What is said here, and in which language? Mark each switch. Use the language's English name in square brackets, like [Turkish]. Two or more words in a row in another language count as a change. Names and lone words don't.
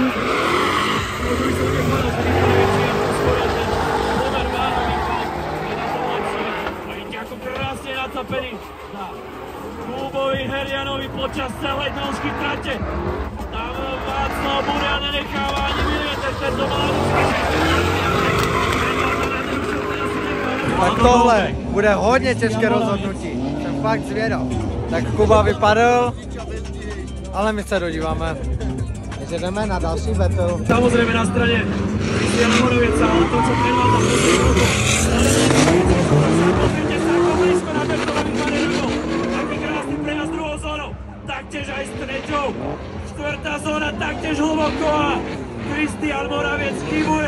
[Slovak] Možno by som nepovedal, že výkon väčší, ako skoro ten pomer váha výkon. Je na to lepší. A vidíte, ako krásne nacapený na Kubovi Herianovi počas celej dĺžky trate. Tam Václav Burian nenecháva ani milimeter tento mladý. [Czech] Tak tohle bude hodně těžké rozhodnutí. Jsem fakt zvědav. Tak Kuba vypadl, ale my se dodíváme. Takže jdeme na další battle. [Slovak] Samozrejme na strane Kristiana Moravieca, ale to, čo trénoval za posledný rok. Pozrite sa, ako blízko na Bertovi Marerovi. Taký krásny prejazd druhou zónou. Taktiež aj s treťou. Štvrtá zóna taktiež hlboko a Kristian Moraviec chybuje.